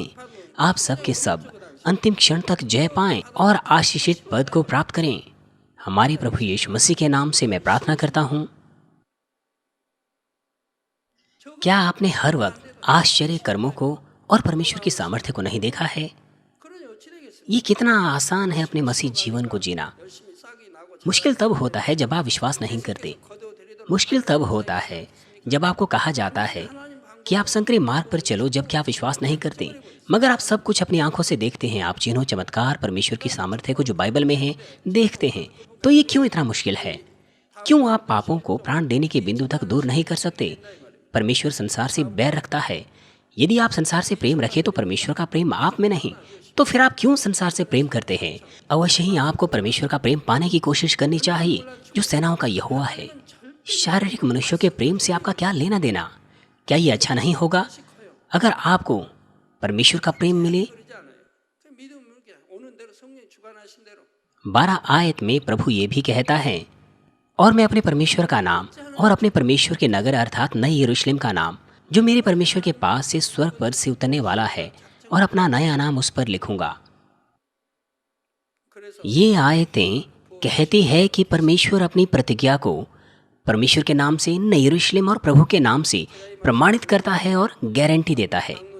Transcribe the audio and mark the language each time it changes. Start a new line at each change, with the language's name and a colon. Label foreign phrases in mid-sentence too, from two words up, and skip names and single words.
Hindi: आप सब के सब अंतिम क्षण तक जय पाएं और आशीषित पद को प्राप्त करें। हमारे प्रभु यीशु मसीह के नाम से मैं प्रार्थना करता हूँ। क्या आपने हर वक्त आश्चर्य कर्मों को और परमेश्वर की सामर्थ्य को नहीं देखा है?
Korean: 그러니 어찌 되겠습니까?
Hindi: ये कितना आसान है अपने मसीह जीवन को जीना।
Korean: 열심히 싹이 나고
Hindi: मुश्किल तब होता है जब आप विश्वास नहीं करते।
Korean: 거둬들이도록
Hindi: मुश्किल तब होता है जब आपको कहा जाता है कि आप संकरे मार्ग पर चलो, जबकि आप विश्वास नहीं करते, मगर आप सब कुछ अपनी आंखों से देखते हैं। आप चिन्हों, चमत्कार, परमेश्वर की सामर्थ्य को जो बाइबल में है देखते हैं। तो ये क्यों इतना मुश्किल है? क्यों आप पापों को प्राण देने के बिंदु तक दूर नहीं कर सकते? परमेश्वर संसार से बैर रखता है। यदि आप संसार से प्रेम रखें तो परमेश्वर का प्रेम आप में नहीं, तो फिर आप क्यों संसार से प्रेम करते हैं? अवश्य ही आपको परमेश्वर का प्रेम पाने की कोशिश करनी चाहिए, जो सेनाओं का यहोवा है। शारीरिक मनुष्यों के प्रेम से आपका क्या लेना देना? क्या ये अच्छा नहीं होगा अगर आपको परमेश्वर का प्रेम मिले?
Korean: 그러지 않아요. 그 믿음은 이렇게 오는 대로 성령이 주관하신 대로
Hindi: 12 आयत में प्रभु ये भी कहता है, और मैं अपने परमेश्वर का नाम और अपने परमेश्वर के नगर अर्थात नई यरूशलेम का नाम, जो मेरे परमेश्वर के पास से स्वर्ग पर से उतरने वाला है, और अपना नया नाम उस पर लिखूंगा।
Korean: 그래서
Hindi: ये आयतें कहती है कि परमेश्वर अपनी प्रतिज्ञा को परमेश्वर के नाम से, नई यरूशलेम और प्रभु के नाम से प्रमाणित करता है और गारंटी देता है।